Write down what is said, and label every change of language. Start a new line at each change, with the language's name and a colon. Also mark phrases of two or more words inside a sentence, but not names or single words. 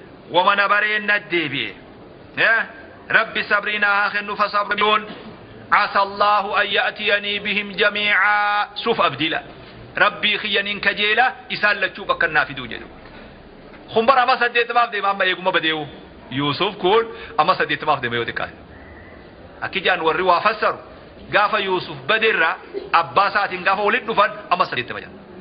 Oromo: Wama na bareen naddeebi'e. Eh? Rabbi sabrii naa haa kennu fasabriyoon.
Arabic: عسى الله أن يأتيني بهم جميعا.
Oromo: Suuf abdiila. Rabbii kiyyaniin kajeela isaan lachuu bakka naa fiduu jedhu. Kun bara amma saddeettamaaf deema amma eeguma badeewu. Yuusuf kun amma saddeettamaaf deema yoo xiqqaate. Akki jaan warri waa fassaru gaafa Yuusuf badeerraa abbaa isaatiin gaafa walitti dhufan amma saddeettama jaan.